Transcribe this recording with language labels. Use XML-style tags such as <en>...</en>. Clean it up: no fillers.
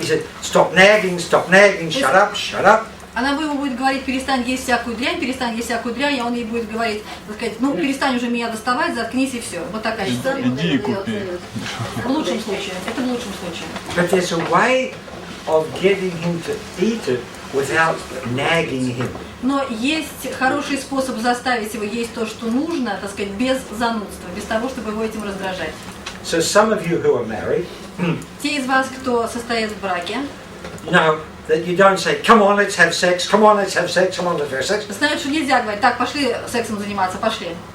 <en>He said, stop nagging, shut up, shut up.</en> <ru>Она ему будет говорить, перестань есть всякую дрянь, а он ей будет говорить, так сказать, ну, перестань уже меня доставать, заткнись и все. Вот такая ситуация. Иди и купи. В лучшем случае, это в лучшем случае.</ru> <en>But there's a way of getting him to eat it without nagging him.</en> <ru>Но есть хороший способ заставить его есть то, что нужно, так сказать, без занудства, без того, чтобы его этим раздражать.</ru> <en>So some of you who are married,</en> <ru>Те из вас, кто состоит в браке,</ru> <en>you know that you don't say, come on, let's have sex, come on, let's have sex, come on, let's have sex.</en> <ru>знают, что нельзя говорить, так, пошли сексом заниматься, пошли.</ru>